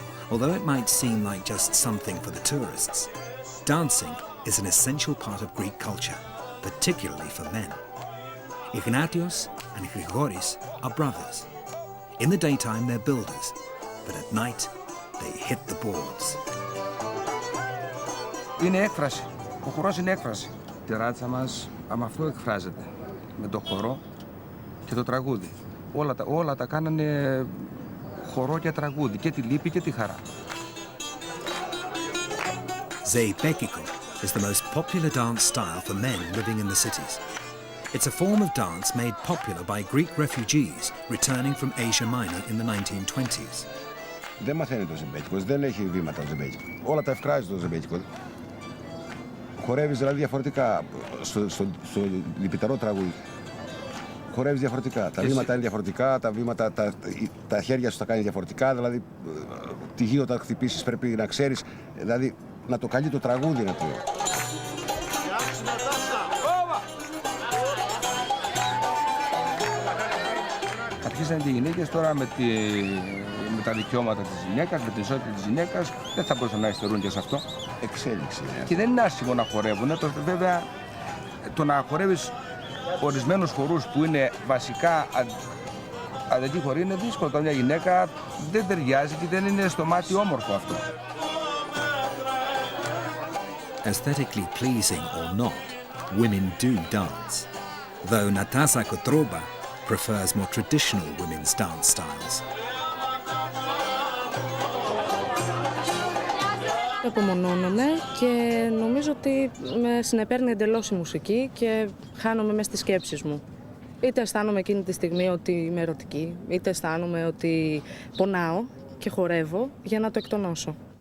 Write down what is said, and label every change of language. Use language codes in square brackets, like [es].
[en] Although it might seem like just something for the tourists, dancing is an essential part of Greek culture, particularly for men. Ignatios and Grigoris are brothers. In the daytime they're builders, but at night they hit the boards. [el] Είναι έκφραση. Ο χορός είναι έκφραση. Η ράτσα μας με αυτό εκφράζεται. Με το χορό και το τραγούδι. Όλα τα κάνανε χορό και τραγούδι. Και τη λύπη και τη χαρά. [en] Zeibekiko is the most popular dance style for men living in the cities. It's a form of dance made popular by Greek refugees returning from Asia Minor in the 1920s. [el] Δεν μαθαίνει το ζεμπέκικος, δεν έχει βήματα το ζεμπέκικο. Όλα τα ευκράζει το ζεμπέκικο. Χορεύεις δηλαδή διαφορετικά στο λυπητερό τραγούδι. Χορεύεις διαφορετικά. Τα βήματα είναι διαφορετικά, τα χέρια σου τα κάνει διαφορετικά. Δηλαδή, τη γύρω όταν χτυπήσεις πρέπει να ξέρεις, δηλαδή να το καλεί το τραγούδι να το. Αρχίσαν οι γυναίκες τώρα με τα δικαιώματα της γυναίκας, με την ισότητα της γυναίκας, δεν θα μπορούσαν να υστερούν και σε αυτό. Εξέλιξη. Και δεν είναι άσχημο να χορεύουν. Βέβαια, το να χορεύεις ορισμένους χορούς που είναι βασικά αδελφοί χοροί είναι δύσκολο. Όταν μια γυναίκα δεν ταιριάζει και δεν είναι στο μάτι όμορφο αυτό. [en] Aesthetically pleasing or not, women do dance, though Natasa Kotroba prefers more traditional women's dance styles. [el] Απομονώνομαι και νομίζω ότι με συνεπέρνει εντελώς η μουσική και χάνομαι μες στις σκέψεις μου. Είτε αισθάνομαι εκείνη τη στιγμή ότι είμαι ερωτική, είτε αισθάνομαι ότι πονάω και χορεύω για να το εκτονώσω.